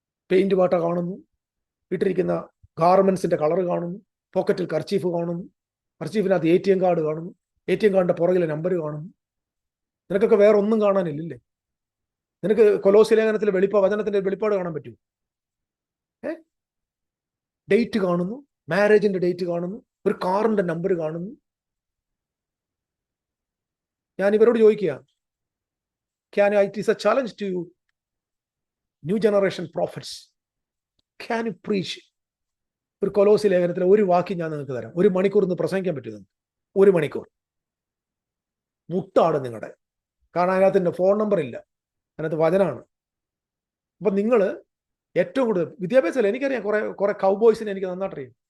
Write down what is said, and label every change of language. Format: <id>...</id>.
<ml>Paint പാട്ട കാണുന്നു, ഇട്ടിരിക്കുന്ന ഗാർമെന്റ്സിന്റെ കളർ കാണുന്നു, പോക്കറ്റിൽ കർച്ചീഫ് കാണുന്നു, കർച്ചീഫിനകത്ത് ATM കാർഡ് കാണുന്നു, ATM കാർഡിന്റെ പുറകിലെ നമ്പർ കാണുന്നു. നിനക്കൊക്കെ വേറെ ഒന്നും കാണാനില്ലേ? നിനക്ക് കൊലോസ്യ ലേഖനത്തിലെ വചനത്തിന്റെ വെളിപ്പാട് കാണാൻ പറ്റൂ? ഡേറ്റ് കാണുന്നു, മാരേജിന്റെ ഡേറ്റ് കാണുന്നു, ഒരു കാറിന്റെ നമ്പർ കാണുന്നു. ഞാൻ ഇവരോട് ചോദിക്കുക,</ml> <en>it is a challenge to you, new generation prophets, can you preach?</en> <ml>ഒരു കൊലോസ്യ ലേഖനത്തിലെ ഒരു വാക്യം ഞാൻ നിങ്ങൾക്ക് തരാം. 1 മണിക്കൂർ ഇന്ന് പ്രസംഗിക്കാൻ പറ്റും. 1 മണിക്കൂർ മുട്ടാണ് നിങ്ങളുടെ. കാരണം അതിനകത്ത് ഫോൺ നമ്പർ ഇല്ല, അതിനകത്ത് വചനമാണ്. അപ്പൊ നിങ്ങൾ ഏറ്റവും കൂടുതൽ വിദ്യാഭ്യാസമല്ല, എനിക്കറിയാം കുറെ കൗബോയ്സിനെ എനിക്ക് നന്നായിട്ട് അറിയാം.</ml>